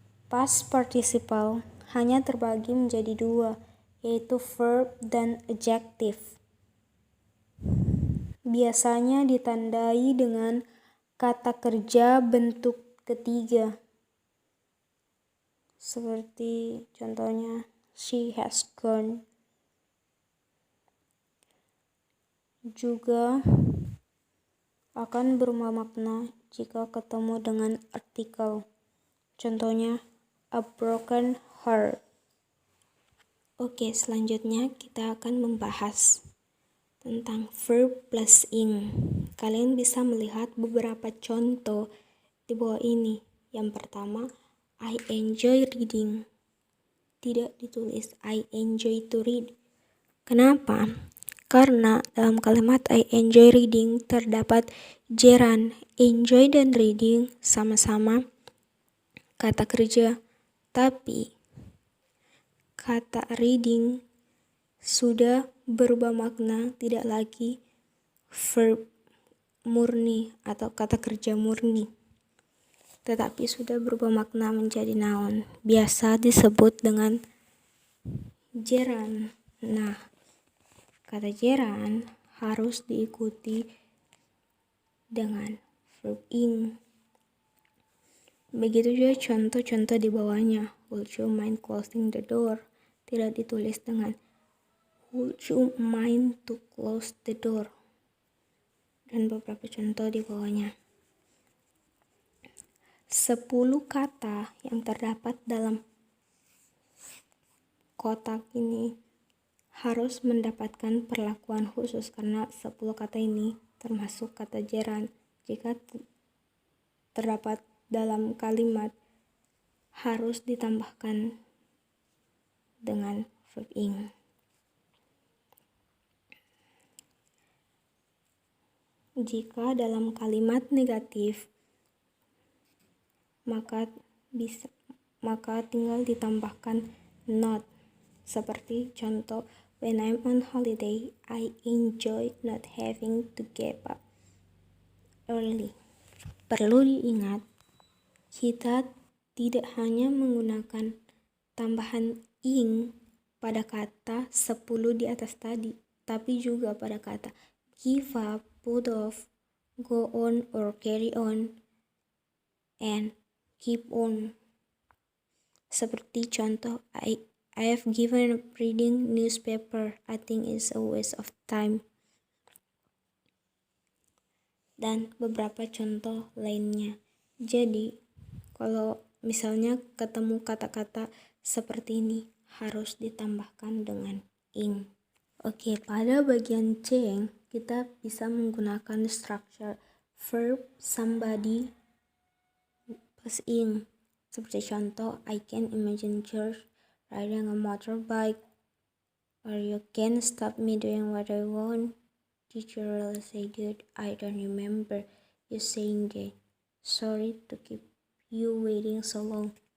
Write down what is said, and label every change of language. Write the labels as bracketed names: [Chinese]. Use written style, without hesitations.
[Indonesian] Past participle hanya terbagi menjadi 2, yaitu verb dan adjective. Biasanya ditandai dengan kata kerja bentuk ketiga. Seperti contohnya [English] she has gone. [Indonesian] Juga akan berubah makna jika ketemu dengan artikel. Contohnya [English] a broken heart. [Indonesian] Oke, selanjutnya kita akan membahas tentang verb plus ing. Kalian bisa melihat beberapa contoh di bawah ini. Yang pertama, [English] I enjoy reading. [Indonesian] Tidak ditulis [English] I enjoy to read. [Indonesian] Kenapa? Karena dalam kalimat [English] I enjoy reading [Indonesian] terdapat gerund. Enjoy dan reading sama-sama kata kerja, tapi kata reading sudah berubah makna, tidak lagi verb murni atau kata kerja murni, tetapi sudah berubah makna menjadi noun, biasa disebut dengan gerund. Nah, kata gerund harus diikuti dengan verb ing. Begitu juga contoh-contoh di bawahnya. [English] Would you mind closing the door? [Indonesian] Tidak ditulis dengan [English] would you mind to close the door? [Indonesian] Dan beberapa contoh di bawahnya. 10 kata yang terdapat dalam kotak ini harus mendapatkan perlakuan khusus karena 10 kata ini termasuk kata gerund. Jika terdapat dalam kalimat harus ditambahkan dengan verb ing. Jika dalam kalimat negatif, maka tinggal ditambahkan not. Seperti contoh, [English] when I'm on holiday, I enjoy not having to get up early. [Indonesian] Perlu diingat, kita tidak hanya menggunakan tambahan ing pada kata 10 di atas tadi, tapi juga pada kata give up, put off, go on or carry on, and keep on. Seperti contoh, [English] I have given up reading newspaper. I think it's a waste of time. [Indonesian] Dan beberapa contoh lainnya. Jadi, kalau misalnya ketemu kata-kata seperti ini, harus ditambahkan dengan ing. Oke, pada bagian C, kita bisa menggunakan structure verb somebody plus ing. Seperti contoh, [English] I can imagine George riding a motorbike, or you can stop me doing what I want. Did you really say that? I don't remember you saying that. Sorry to keep you waiting so long.